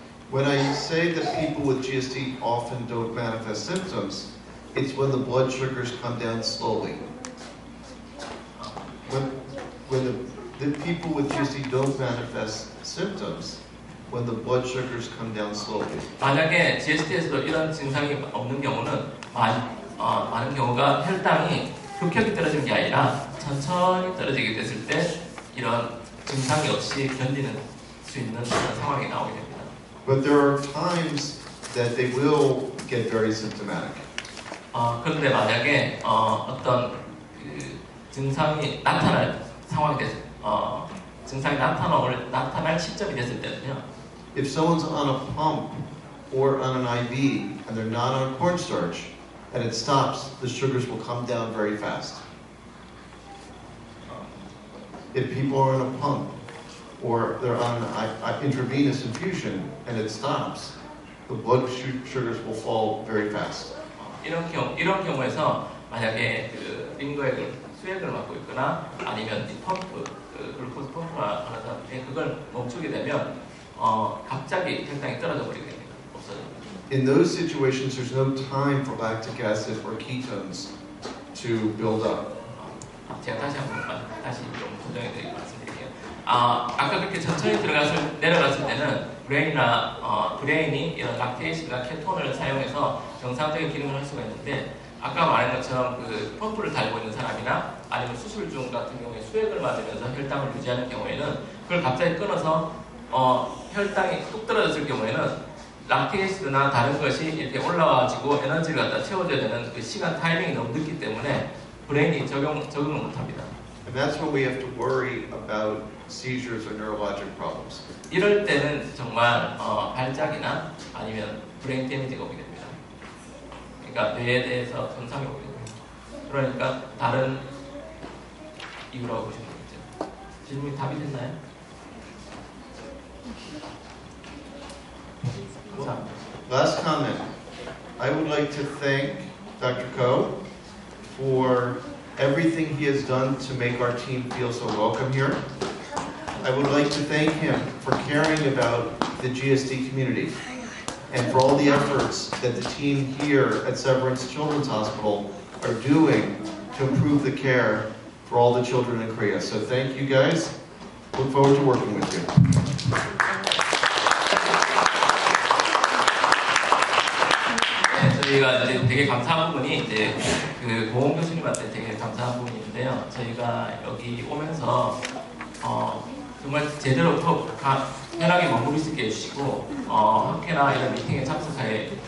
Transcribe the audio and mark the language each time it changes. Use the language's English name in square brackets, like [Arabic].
[English] When I say that people with GSD often don't manifest symptoms, it's when the blood sugars come down slowly. When the people with GSD don't manifest symptoms, when the blood sugars come down slowly. [Korean] 만약에 GSD에서도 이런 증상이 없는 경우는 많은 경우가 혈당이 급격히 떨어지는 게 아니라 천천히 떨어지게 됐을 때 이런 증상이 없이 견디는 수 있는 그런 상황이 나오게 됩니다. [English] But there are times that they will get very symptomatic. [Korean] 그런데 만약에 어떤 그 증상이 나타날 상황이 증상이 나타날 시점이 됐을 때는요. [English] If someone's on a pump or on an IV and they're not on cornstarch and it stops, the sugars will come down very fast. If people are on a pump or they're on an intravenous infusion and it stops, the blood sugars will fall very fast. [Korean] 이런 경우에서 만약에 그 링거액을 수액을 맞고 있거나 아니면 이 펌프, 글루코스 펌프나 하는 사람들이 그걸 멈추게 되면 갑자기 혈당이 떨어져 버리게 됩니다. 없어집니다. [English] In those situations, there's no time for lactic acid or ketones to build up. [Korean] 제가 다시 좀 조정해 드리고 말씀드릴게요. 아까 그렇게 천천히 내려갔을 때는 브레인이 이런 락테이시나 케톤을 사용해서 정상적인 기능을 할 수가 있는데 아까 말한 것처럼 그 펌프를 달고 있는 사람이나 아니면 수술 중 같은 경우에 수액을 맞으면서 혈당을 유지하는 경우에는 그걸 갑자기 끊어서 혈당이 뚝 떨어졌을 경우에는 락테이시나 다른 것이 이렇게 올라와가지고 에너지를 갖다 채워줘야 되는 그 시간 타이밍이 너무 늦기 때문에 브레인이 적응을 못합니다. [English] And that's when we have to worry about seizures or neurologic problems. [Korean] 이럴 때는 정말 발작이나 아니면 브레인 데미지가 오게 됩니다. 그러니까 뇌에 대해서 손상이 오게 됩니다. 그러니까 다른 이유라고 보시면 되겠죠. 질문이 답이 됐나요? [English] Last comment. I would like to thank Dr. Ko for everything he has done to make our team feel so welcome here. I would like to thank him for caring about the GSD community and for all the efforts that the team here at Severance Children's Hospital are doing to improve the care for all the children in Korea. So thank you guys. Look forward to working with you. [Korean] 저희가 이제 되게 감사한 부분이 이제 그 고은 교수님한테 되게 감사한 부분이 있는데요. 저희가 여기 오면서 정말 제대로 편하게 머무를 수 있게 해주시고 학회나 이런 미팅에 참석해